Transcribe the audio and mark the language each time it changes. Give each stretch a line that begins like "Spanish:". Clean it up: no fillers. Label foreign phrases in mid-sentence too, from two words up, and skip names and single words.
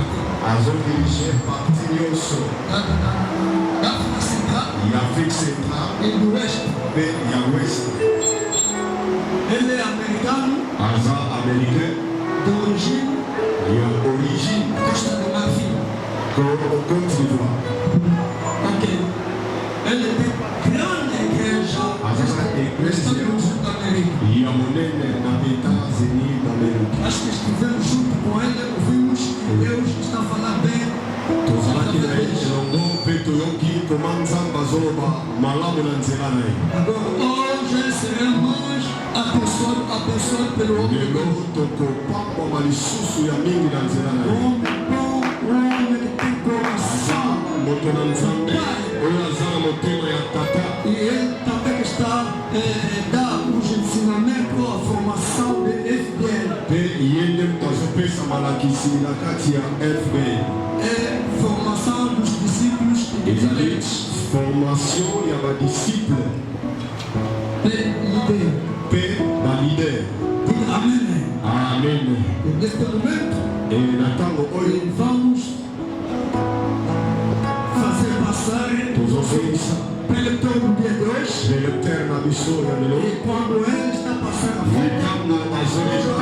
Lingala: azodirige parti nyonso
Portuguese: da África Central
Lingala: ya Afrique centrale
Portuguese: e do Oeste.
Lingala: pe ya Ouest.
Portuguese: Ele é americano,
Lingala: Aza américain
Portuguese: de origine
Lingala: ya origine
Portuguese: Costa do Marfim.
Lingala: Côte d'Ivoire.
Portuguese: Ok. Ele tem grande igreja
Lingala: Aza
Portuguese: nos igreja Estados Unidos da América.
Lingala: ya monene na États-Unis d'Amérique.
Portuguese: Acho que estivemos junto com ele, ouvimos que Deus está a falar bem.
Lingala: Tozalaki na ye elongo mpe toyoki koma Nzambe azoloba malamu na nzela na ye.
Portuguese: Agora, hoje seremos abençoados pelo homem de
Lingala: Lelo
Portuguese: Deus.
Lingala: tokopambwama lisusu ya mingi na nzela na ye.
Portuguese: Homem bom, homem que tem coração.
Lingala: Moto na Nzambe oyo aza na motema ya tata.
Portuguese: E ele também que está dando os ensinamentos, a formação de FBL.
Lingala: Pe ye nde moto azopesa malakisi na kati ya FBL.
Portuguese: É formação dos discípulos e dos
Lingala: Ezali
Portuguese: líderes.
Lingala: formation ya badisciple
Portuguese: Líder.
Lingala: pe balider.
Portuguese: Diga amém.
Lingala: Amen.
Portuguese: E neste momento,
Lingala: E na ntango oyo
Portuguese: vamos fazer passar
Lingala: tozozongisa
Portuguese: pelo todo dia de hoje.
Lingala: l'électeur na biso ya lelo.
Portuguese: E quando ele está passando a frente,
Lingala: Ntango azoleka